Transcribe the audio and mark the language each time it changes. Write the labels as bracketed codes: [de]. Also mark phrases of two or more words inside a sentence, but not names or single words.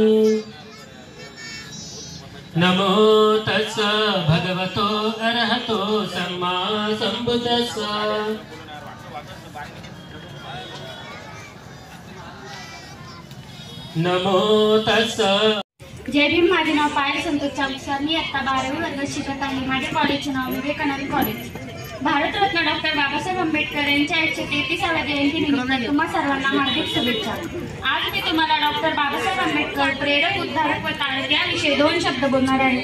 [pi] नमो तस्स भगवतो अरहतो सम्मा संबुद्धस्स। नमो तस्स। [mr] जय भीम। माझे नाव पायल संतोष चावसर। मी आता 12वी वर्गात शिकत आहे। माझ्या कॉलेजचे नाव विवेकानंद कॉलेज। भारतरत्न डॉक्टर बाबासाहेब आंबेडकर यांच्या 133व्या जयंतीनिमित्त तुम्हा सर्वांना हार्दिक शुभेच्छा। आज मी तुम्हाला डॉक्टर बाबासाहेब आंबेडकर प्रेरक, उद्धारक व तारक याविषयी 2 शब्द बोलणार आहे।